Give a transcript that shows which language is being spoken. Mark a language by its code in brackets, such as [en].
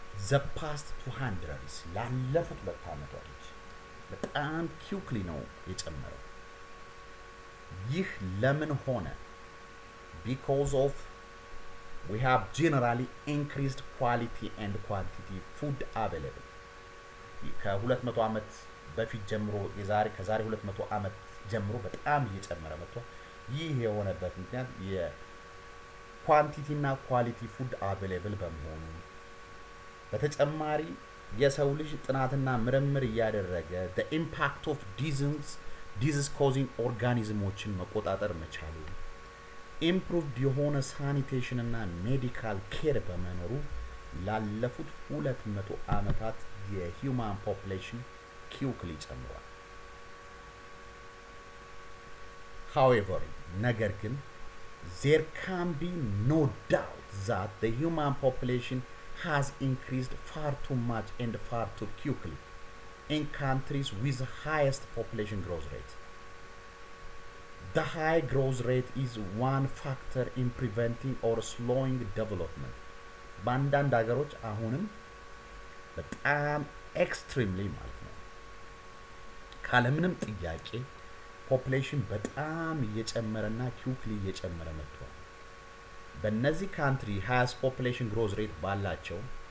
[en] the past 200 [am] ላለፉት 2 ዓመታት በጣም quickly ነው የጨመረው። ይህ ለምን ሆነ? [en] because of we have generally increased quality and quantity food available. [am] ከ200 ዓመት በፊት ጀምሮ ከዛሬ 200 ዓመት ጀምሮ በጣም እየጨመረ መጥቷል። ይህ የሆነበት ምክንያት የኳንቲቲ እና ኳሊቲ ፉድ አቬሌብል በመሆኑ፣ በተጨማሪ የሰው ልጅ ጥናትና ምርምር እያደረገ [en] the impact of disease causing [am] ኦርጋኒዝሞችን መቆጣጠር መቻሉ፣ ኢምፕሩቭድ የሆነ ሳኒቴሽን እና ሜዲካል ኬር በመኖሩ ላለፉት 200 ዓመታት የሂውማን ፖፑሌሽን quickly ጨምሯል። [en] However, [am] ነገር ግን [en] there can be no doubt that the human population has increased far too much and far too quickly in countries with the highest population growth rate. The high growth rate is one factor in preventing or slowing development. [am] በአንዳንድ ሀገሮች አሁንም በጣም extremely ማለት ነው ካለምንም ጥያቄ ፖፑሌሽን በጣም እየጨመረና quickly እየጨመረ መጥቷል። በእነዚህ ካንትሪ [en] highest population growth rate [am] ባላቸው